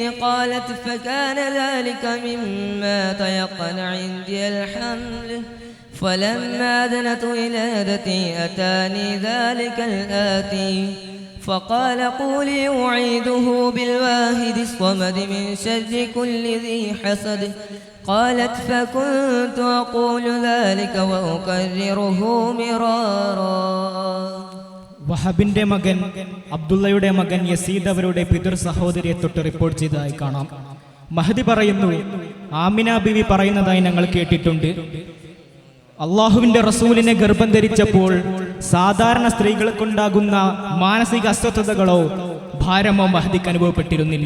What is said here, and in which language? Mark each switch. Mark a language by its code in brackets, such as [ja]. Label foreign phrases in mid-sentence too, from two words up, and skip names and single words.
[ar] قالت فكان ذلك مما تيقن عندي الحمل فلما دنت ولادتي أتاني ذلك الآتي فقال قولي أعيده بالواحد الصمد من شر كل ذي حسد. قالت فكنت أقول ذلك وأكرره مرارا. [ml] വഹബിന്റെ മകൻ അബ്ദുള്ളയുടെ മകൻ യസീദ് അവരുടെ പിതൃ സഹോദരിയെ തൊട്ട് റിപ്പോർട്ട് ചെയ്തതായി കാണാം. മഹദി പറയുന്നു, ആമിന ബിവി പറയുന്നതായി ഞങ്ങൾ കേട്ടിട്ടുണ്ട്, അള്ളാഹുവിന്റെ റസൂലിനെ ഗർഭം ധരിച്ചപ്പോൾ സാധാരണ സ്ത്രീകൾക്കുണ്ടാകുന്ന മാനസിക അസ്വസ്ഥതകളോ ഭാരമോ മഹദിക്ക് അനുഭവപ്പെട്ടിരുന്നില്ല.